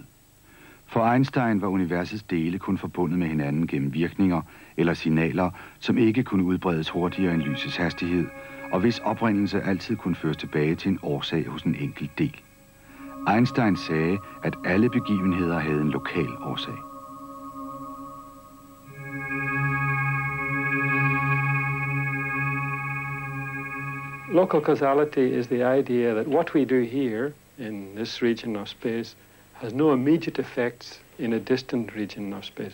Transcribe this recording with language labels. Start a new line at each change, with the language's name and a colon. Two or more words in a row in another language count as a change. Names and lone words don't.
Danish: For Einstein var universets dele kun forbundet med hinanden gennem virkninger eller signaler, som ikke kunne udbredes hurtigere end lysets hastighed, og hvis oprindelse altid kunne føres tilbage til en årsag hos en enkelt del. Einstein sagde, at alle begivenheder havde en lokal årsag.
English: Local causality is the idea that what we do here in this region of space has no immediate effects in a distant region of space.